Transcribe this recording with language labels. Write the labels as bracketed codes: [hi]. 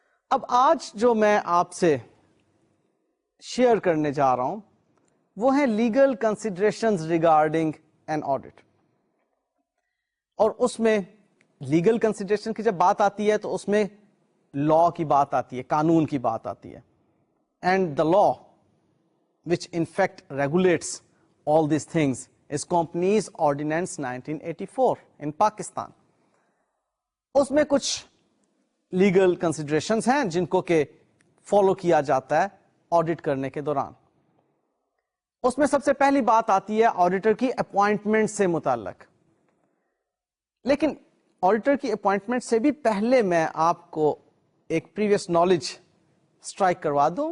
[ur] اب آج جو میں آپ سے شیئر کرنے جا رہا ہوں وہ ہیں [en] Legal considerations regarding an audit. [ur] اور اس میں لیگل کنسیڈریشن کی جب بات آتی ہے تو اس میں لا کی بات آتی ہے, قانون کی بات آتی ہے. [en] And the law which in fact regulates all these things is Companies Ordinance 1984 in Pakistan. [ur] اس میں کچھ لیگل کنسیڈریشنز ہیں جن کو کہ فالو کیا جاتا ہے آڈٹ کرنے کے دوران. اس میں سب سے پہلی بات آتی ہے آڈیٹر کی اپوائنٹمنٹ سے متعلق. لیکن آڈیٹر کی اپوائنٹمنٹ سے بھی پہلے میں آپ کو ایک پریویس نالج اسٹرائک کروا دوں.